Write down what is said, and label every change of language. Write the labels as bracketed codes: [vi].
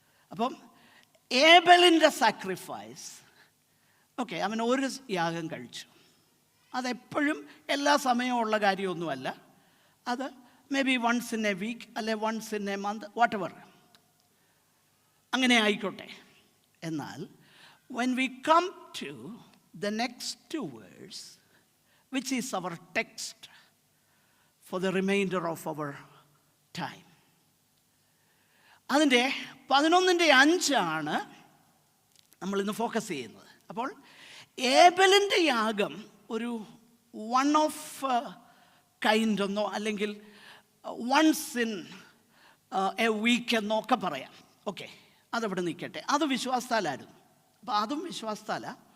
[ml] അപ്പം ഏബലിൻ്റെ sacrifice, okay, അവൻ ഒരു യാഗം കഴിച്ചു. അതെപ്പോഴും എല്ലാ സമയവും ഉള്ള കാര്യമൊന്നുമല്ല. അത് [en] may be once in a week, [ml] അല്ലെ [en] once in a month, whatever, [ml] അങ്ങനെ ആയിക്കോട്ടെ. [en] എന്നാൽ when we come to the next two verse, which is our text for the remainder of our time, [ml] അതിൻ്റെ 11:5 നമ്മളിന്ന് ഫോക്കസ് ചെയ്യുന്നത്. അപ്പോൾ ഏബലിൻ്റെ യാഗം ഒരു [en] one of kind [ml] എന്നോ അല്ലെങ്കിൽ [en] once in a week [ml] എന്നൊക്കെ പറയാം. ഓക്കെ, അതവിടെ നിൽക്കട്ടെ. അത് വിശ്വാസത്താലായിരുന്നു. അപ്പോൾ അതും വിശ്വാസത്താല.